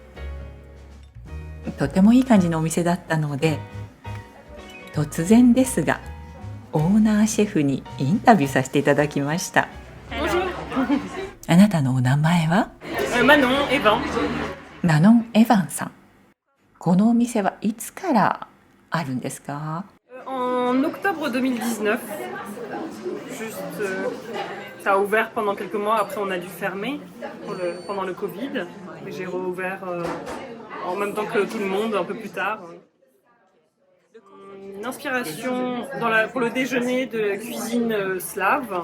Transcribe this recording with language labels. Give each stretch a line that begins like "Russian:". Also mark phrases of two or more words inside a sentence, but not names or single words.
Japanese: とてもいい感じのお店だったので、突然ですがオーナーシェフにインタビューさせていただきました。あなたのお名前は？マノン・エヴァン。マノン・エヴァンさん。このお店はいつからあるんですか？
French: En octobre 2019. Ça a ouvert pendant quelques mois, après on a dû fermer pendant le Covid. Et j'ai rouvert en même temps que tout le monde, un peu plus tard. Une inspiration pour le déjeuner de la cuisine slave.